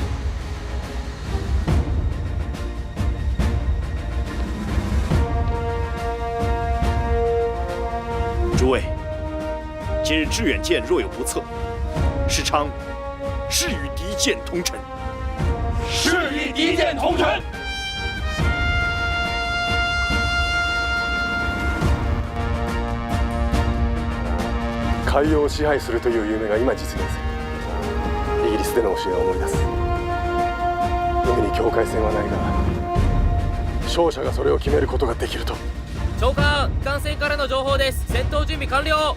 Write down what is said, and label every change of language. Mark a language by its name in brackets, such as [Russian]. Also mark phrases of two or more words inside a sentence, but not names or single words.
[Chinese] 诸位，今日致远舰若有不测，时常誓与敌舰同沉。誓与敌舰同沉。 [Japanese] 海洋を支配するという夢が今実現する。イギリスでの教えを思い出す。海に境界線はないが勝者がそれを決めることができると。長官、艦船からの情報です。戦闘準備完了。